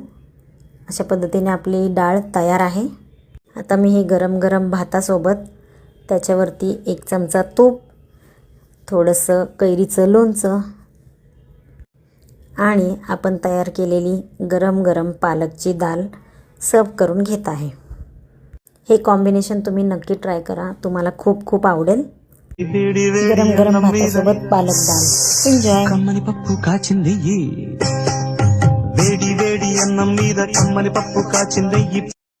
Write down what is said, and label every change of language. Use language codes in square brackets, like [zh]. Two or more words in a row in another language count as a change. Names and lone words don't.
[mr] अशा पद्धतीने आपली डाळ तयार आहे। आता मी हे गरम गरम भातासोबत त्याच्यावरती 1 चमचा तूप, थोडंसं कैरीचं लोणचं आणि आपण तयार केलेली गरम गरम पालकची दाल सर्व करून घेत आहे। हे कॉम्बिनेशन तुम्ही नक्की ट्राय करा, तुम्हाला खूप खूप आवडेल। गरम गरम भातासोबत पालक दाल एन्जॉय। [te] కమ్మని పప్పు కాచిందెయ్యి వేడి వేడి అన్నం మీద కమ్మని పప్పు కాచిందెయ్యి।